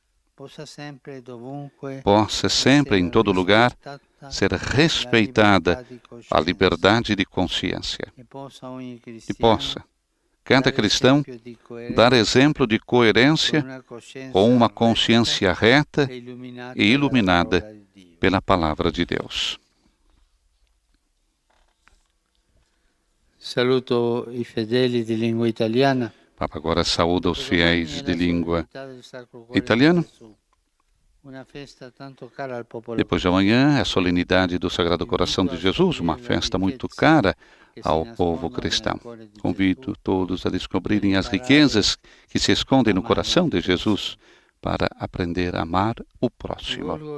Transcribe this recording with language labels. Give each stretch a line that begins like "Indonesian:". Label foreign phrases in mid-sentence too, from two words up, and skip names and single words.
Portuguese: Possa sempre, em todo lugar, ser respeitada a liberdade de consciência e possa cada cristão dar exemplo de coerência com uma consciência reta e iluminada pela palavra de Deus.
Italian: Saluto i fedeli di lingua italiana.
Portuguese: Papa agora saúda os fiéis de língua italiana. Depois de amanhã é a solenidade do Sagrado Coração de Jesus, uma festa muito cara ao povo cristão. Convido todos a descobrirem as riquezas que se escondem no coração de Jesus para aprender a amar o próximo.